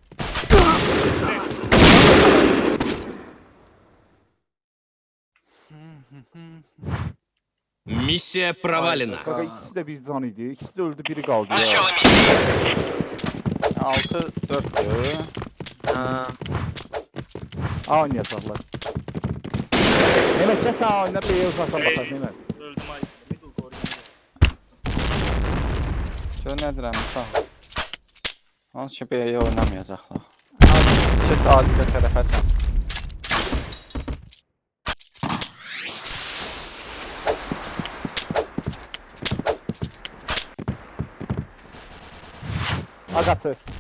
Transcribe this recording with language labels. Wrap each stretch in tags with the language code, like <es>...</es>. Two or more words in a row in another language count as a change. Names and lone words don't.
<ru>Миссия провалена.</ru> <tr>Kanka ikisi de bir zan idi. İkisi de öldü, biri kaldı ya. 6-4'dür. Ha, A oynayacaklar. Mehmet gel sen oyna, B'ye uzaktan Hey. bakar Mehmet. Öldüm ay. Middle doğru.</tr> <az>Gör nə deyirəm, sağ. Hansı ki B'yə oynamayacaqlar. Keç Adilə tərəfə çək.</az> <tr>A kaçır.</tr>